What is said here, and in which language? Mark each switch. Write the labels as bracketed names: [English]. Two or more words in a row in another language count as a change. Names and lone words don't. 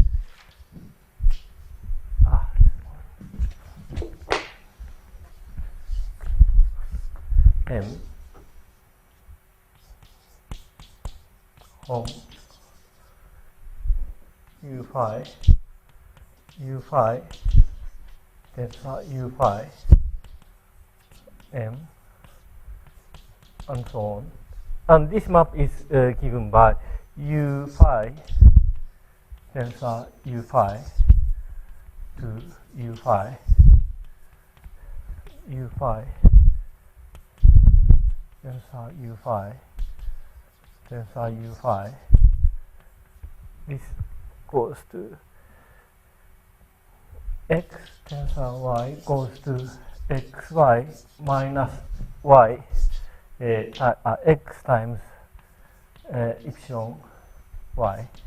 [English] M home U phi tensor U phi M and so on. And this map is given by U phi tensor U phi to U phi tensor U phi tensor U phi. This goes to X tensor Y goes to XY minus Y X times epsilon Y.